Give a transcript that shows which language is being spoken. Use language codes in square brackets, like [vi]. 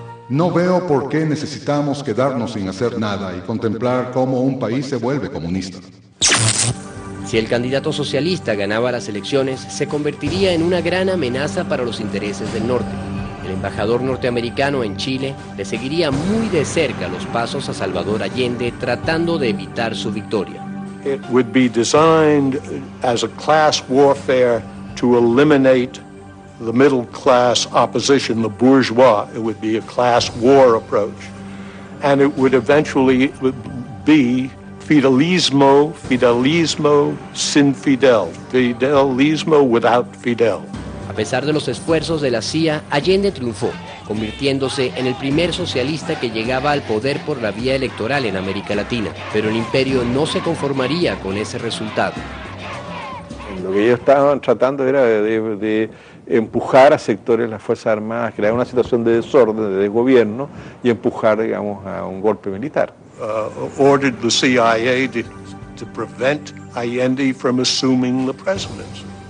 [es] No veo por qué necesitamos quedarnos sin hacer nada y contemplar cómo un país se vuelve comunista. Si el candidato socialista ganaba las elecciones, se convertiría en una gran amenaza para los intereses del norte. El embajador norteamericano en Chile le seguiría muy de cerca los pasos a Salvador Allende tratando de evitar su victoria. [en] It would be designed as a class warfare to eliminate the middle class opposition, the bourgeois. It would be a class war approach. And it would eventually be Fidelismo, [es] Fidelismo sin Fidel, [en] Fidelismo without Fidel. [es] A pesar de los esfuerzos de la CIA, Allende triunfó, convirtiéndose en el primer socialista que llegaba al poder por la vía electoral en América Latina. Pero el imperio no se conformaría con ese resultado. Lo que ellos estaban tratando era de empujar a sectores de las Fuerzas Armadas, crear una situación de desorden, de desgobierno y empujar, digamos, a un golpe militar. [en] Ordered the CIA to prevent Allende from assuming the presidency.